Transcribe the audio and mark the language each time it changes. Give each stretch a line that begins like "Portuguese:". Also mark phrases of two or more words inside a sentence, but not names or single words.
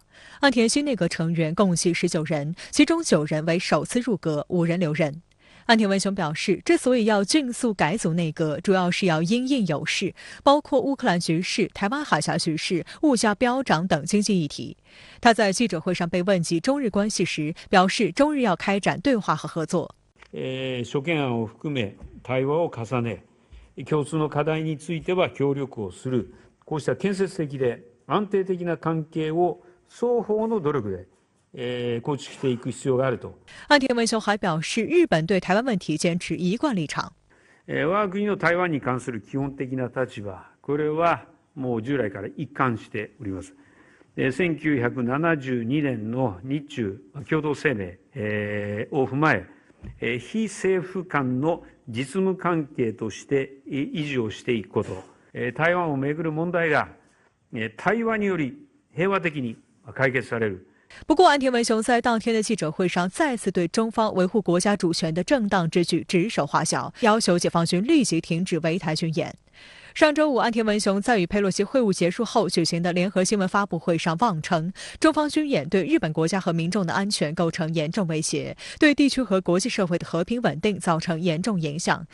Chinese: 岸田新内阁成员共计19人，其中9人为首次入阁，5人留任。岸田文雄表示，之所以要迅速改组内阁，主要是要因应有事，包括乌克兰局势、台湾海峡局势、物价飙涨等经济议題。他在記者會上被問及中日關係時，表示中日要開展對話和合作。
Japanese: 諸懸案を含め対話を重ね、共通の課題については協力をする、こうした建設的で安定的な関係を双方の努力で構築していく必要があると。
Chinese: 岸田文雄还表示，日本对台湾问题坚持一贯立場。
Japanese: 我が国の台湾に関する基本的な立場、これはもう従来から一貫しております。1972年の日中共同声明を踏まえ、非政府間の実務関係として維持をしていくこと、台湾をめぐる問題が対話により平和的に解決される。
Chinese: 不过，岸田文雄在当天的记者会上再次对中方维护国家主权的正当之举指手画脚，要求解放军立即停止围台军演。上周五，岸田文雄在与佩洛西会晤结束后举行的联合新闻发布会上妄称，中方军演对日本国家和民众的安全构成严重威胁，对地区和国际社会的和平稳定造成严重影响。